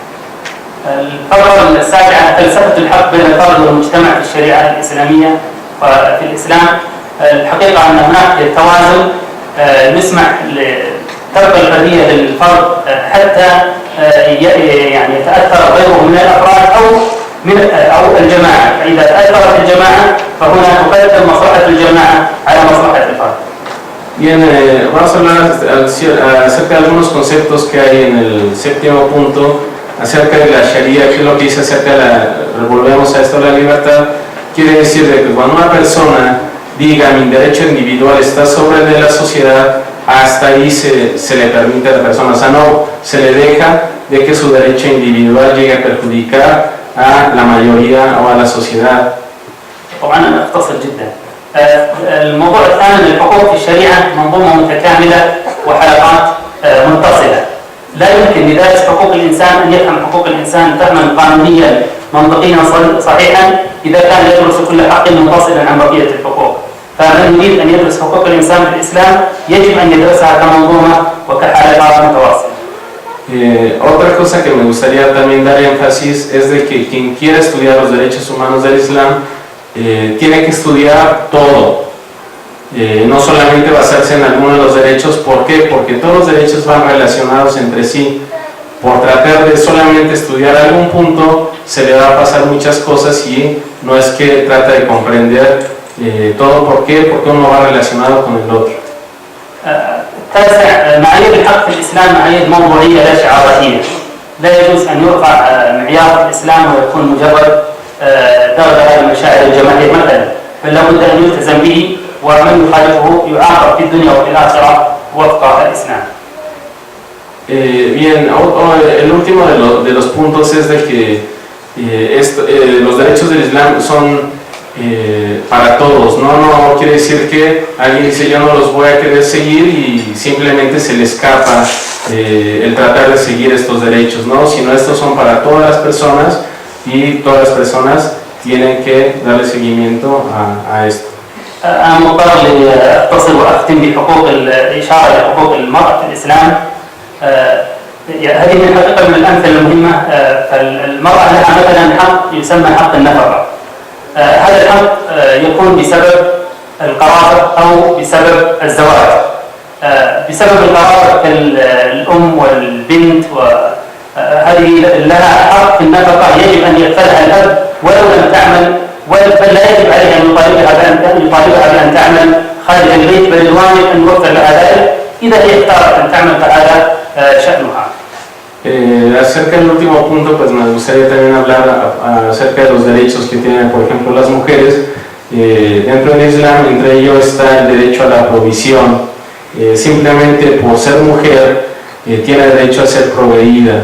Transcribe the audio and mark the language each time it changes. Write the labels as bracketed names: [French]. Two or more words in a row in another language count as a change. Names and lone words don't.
[Arabic] الفقرة السابعة فلسفة الحق بين الفرد والمجتمع في الشريعة الإسلامية وفي الإسلام. الحقيقة أن هناك توازن يسمح ترك الحرية للفرد حتى يعني يتأثر غيره من الأفراد أو الجماعة، فإذا تأثرت الجماعة فهنا تقدم مصلحة الجماعة على مصلحة الفرد. [Spanish] Bien, vamos a hablar acerca de algunos conceptos que hay en el séptimo punto acerca de la Sharia, que es lo que dice acerca de volvemos a esto, la libertad. Quiere decir de que cuando una persona diga mi derecho individual está sobre el de la sociedad, hasta ahí se le permite a la persona, o sea, no se le deja de que su derecho individual llegue a perjudicar a la mayoría o a la sociedad. [Arabic] طبعا أنا أختصر جدا. الموضوع الثاني الحقوق في الشريعة منظومة متكاملة وحلقات متصلة. لا يمكن لدارس حقوق الإنسان أن يفهم حقوق الإنسان فهما قانونيا منطقيا صحيحا إذا كان يدرس كل حق منفصلا عن بقية الحقوق. فمن يريد أن يدرس حقوق الإنسان في الإسلام يجب أن يدرسها كمنظومة وكحلقات متواصلة. [Spanish] Otra cosa que me gustaría también dar énfasis es de que quien quiera estudiar los derechos humanos del Islam tiene que estudiar todo, no solamente basarse en algunos de los derechos. ¿Por qué? Porque todos los derechos van relacionados entre sí. Por tratar de solamente estudiar algún punto se le va a pasar muchas cosas y no es que trata de comprender todo. ¿Por qué? Porque uno va relacionado con el otro. [Arabic] التاسع معايير الحق في الإسلام معايير موضوعية لا شعاراتية. لا يجوز أن يرفع معيار الإسلام ويكون مجرد درجة المشاعر الجماهير مثلا، بل لابد أن يلتزم به ومن يخالفه يعاقب في الدنيا والآخرة وفق الإسلام. [Spanish] Bien, el último de los puntos es de que los derechos del Islam son para todos, no quiere decir que alguien dice yo no los voy a querer seguir y simplemente se le escapa el tratar de seguir estos derechos, ¿no? Sino estos son para todas las personas y todas las personas tienen que darle seguimiento a esto. [Arabic] أنا مضطر لأتصل وأختم بحقوق الإشارة لحقوق المرأة في الإسلام. هذه من الحقيقة من الأمثلة المهمة. فالمرأة لها مثلا حق يسمى حق النفقة. هذا الحق يكون بسبب القرابة أو بسبب الزواج. بسبب القرابة كالأم والبنت، وهذه لها حق في النفقة يجب أن يكفلها الأب ولو لم تعمل، بل لا يجب عليها أن يطالبها بأن تعمل خارج البيت، بل الواجب أن يوفر لها ذلك إذا هي اختارت أن تعمل فهذا شأنها. [Spanish] Acerca del último punto, pues me gustaría también hablar acerca de los derechos que tienen, por ejemplo, las mujeres. dentro del Islam, entre ellos está el derecho a la provisión. Simplemente por ser mujer tiene derecho a ser proveída.